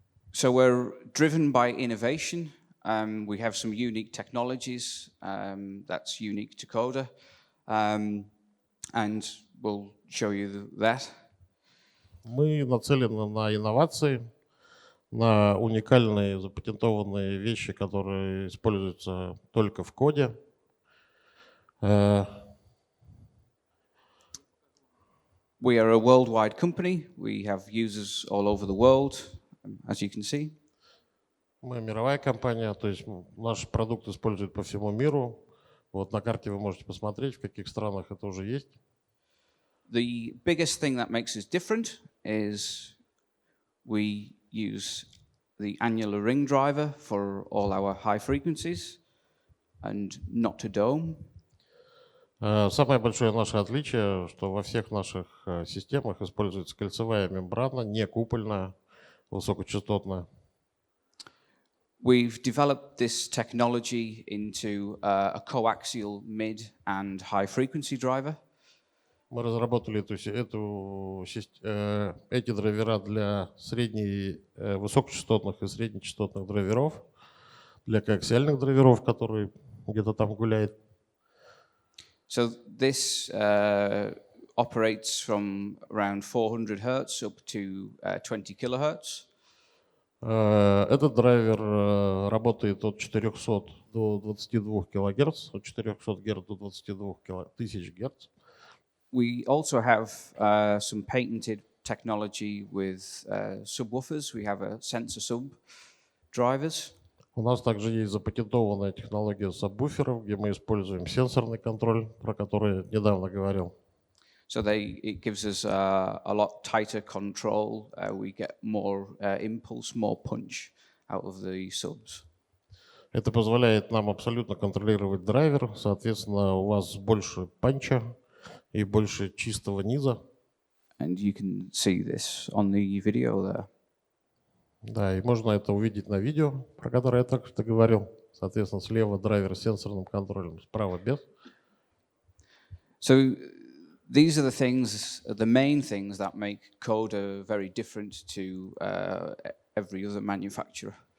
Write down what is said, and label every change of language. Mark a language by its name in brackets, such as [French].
[English] So we're driven by innovation. We have some unique technologies that's unique to Coda, and we'll show you that. [Russian] Мы нацелены на инновации, на уникальные запатентованные вещи, которые используются только в коде. [English] We are a worldwide company. We have users all over the world, as you can see. [Russian] Мы мировая компания, то есть наш продукт используют по всему миру. На карте вы можете посмотреть, в каких странах это уже есть. [English] The biggest thing that makes us different is we use the annular ring driver for all our high frequencies and not to dome. [Russian] Самое большое наше отличие, что во всех наших системах используется кольцевая мембрана, не купольная, высокочастотная. [English] We've developed this technology into a coaxial mid and high frequency driver. [Russian] Мы разработали эти драйвера для высокочастотных и среднечастотных драйверов, для коаксиальных драйверов, которые где-то там гуляют. [English] So this operates from around 400 Hz up to 20 kHz. [Russian] Этот драйвер работает от 400 до 22 кГц, от 400 Гц до 22 тысяч Гц. [English] We also have some patented technology with subwoofers. We have a sensor sub drivers. [Russian] У нас также есть запатентованная технология сабвуферов, где мы используем сенсорный контроль, про который я недавно говорил. [English] So it gives us a lot tighter control. We get more impulse, more punch out of the subs. [Russian] Это позволяет нам абсолютно контролировать драйвер, соответственно, у вас больше панча и больше чистого низа. [English] And you can see this on the video there. [Russian] Да, и можно это увидеть на видео, про которое я только что говорил. Соответственно, слева драйвер с сенсорным контролем, справа без. [English] So these are the main things that make Coda very different to every other manufacturer.